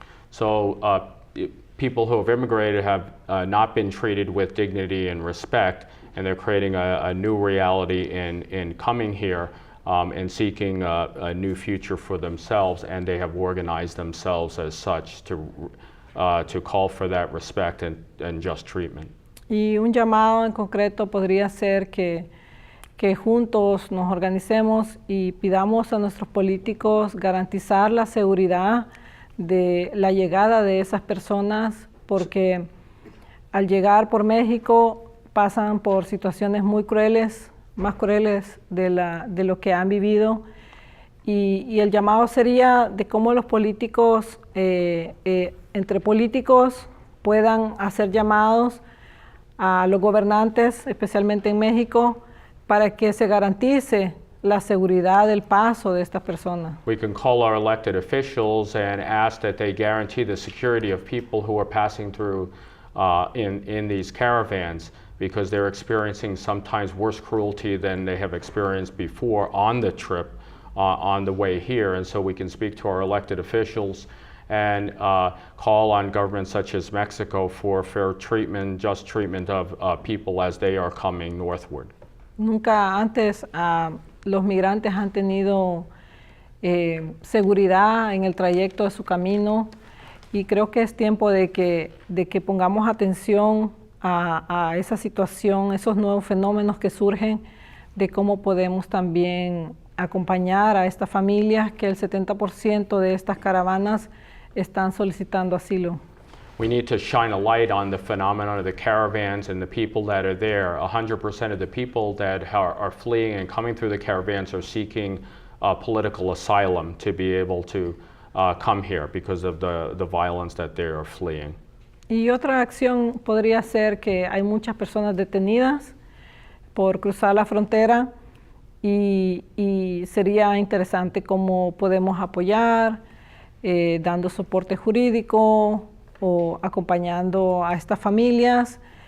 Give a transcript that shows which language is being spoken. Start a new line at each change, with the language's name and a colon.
English: So people who have immigrated have not been treated with dignity and respect, and they're creating a new reality in coming here and seeking a new future for themselves, and they have organized themselves as such to call for that respect and just treatment.
Spanish: Y un llamado en concreto podría ser que juntos nos organicemos y pidamos a nuestros políticos garantizar la seguridad de la llegada de esas personas, porque al llegar por México pasan por situaciones muy crueles, más crueles de lo que han vivido, y el llamado sería de cómo los políticos, entre políticos, puedan hacer llamados a los gobernantes, especialmente en México, para que se garantice la seguridad del paso de estas personas.
English: We can call our elected officials and ask that they guarantee the security of people who are passing through in these caravans, because they're experiencing sometimes worse cruelty than they have experienced before on the trip, on the way here. And so we can speak to our elected officials and call on governments such as Mexico for fair treatment, just treatment of people as they are coming northward.
Spanish: Nunca antes los migrantes han tenido seguridad en el trayecto de su camino, y creo que es tiempo de que pongamos atención a esa situación, esos nuevos fenómenos que surgen, de cómo podemos también acompañar a estas familias, que el 70% de estas caravanas están solicitando asilo.
English: We need to shine a light on the phenomenon of the caravans and the people that are there. 100% of the people that are fleeing and coming through the caravans are seeking political asylum to be able to come here because of the violence that they are fleeing.
Spanish: Y otra acción podría ser que hay muchas personas detenidas por cruzar la frontera, y sería interesante cómo podemos apoyar, dando soporte jurídico o acompañando a estas familias.